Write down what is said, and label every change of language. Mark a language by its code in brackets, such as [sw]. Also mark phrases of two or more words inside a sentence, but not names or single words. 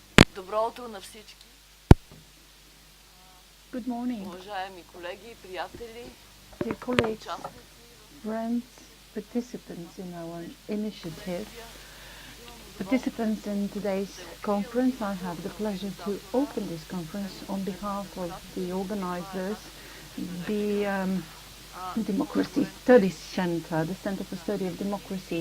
[bg] Добро утро на всички. [en] Good morning, [bg] Уважаеми колеги, приятели, [en] dear colleagues, [bg] участници [en] friends, participants in our initiative, participants in today's conference. I have the pleasure to open this conference on behalf of the organizers, the Democracy Studies Center, the Center for Study of Democracy.